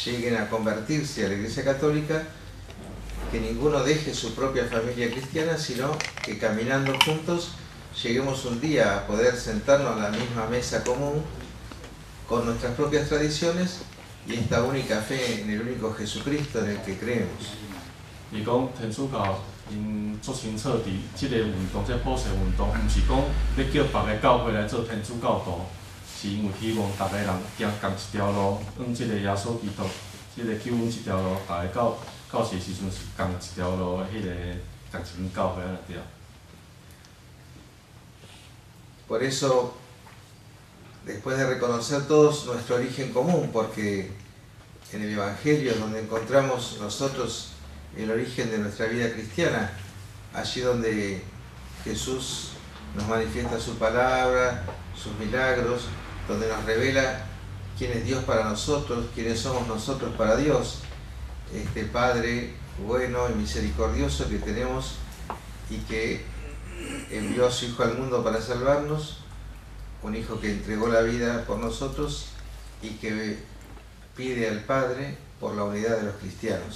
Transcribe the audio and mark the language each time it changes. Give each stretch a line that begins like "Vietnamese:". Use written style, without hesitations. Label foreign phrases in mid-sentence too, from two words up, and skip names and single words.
Spanish: lleguen a convertirse a la Iglesia Católica, que ninguno deje su propia familia cristiana, sino que caminando juntos lleguemos un día a poder sentarnos a la misma mesa común con nuestras propias tradiciones y esta única fe en el único Jesucristo en el que creemos.
Min Nan Chinese: 因足清楚伫即个运动，即普世运动，毋是讲要叫别个教会来做天主教徒，是因为希望逐个人行同一条路，往即个耶稣基督，即个救恩即条路，逐个到时时阵是同一条路的迄个同一间教会安尼对。
Spanish: Por eso, después de reconocer todos nuestro origen común, porque en el Evangelio es donde encontramos nosotros el origen de nuestra vida cristiana, allí donde Jesús nos manifiesta su palabra, sus milagros, donde nos revela quién es Dios para nosotros, quiénes somos nosotros para Dios, este Padre bueno y misericordioso que tenemos y que envió a su Hijo al mundo para salvarnos, un Hijo que entregó la vida por nosotros y que pide al Padre por la unidad de los cristianos.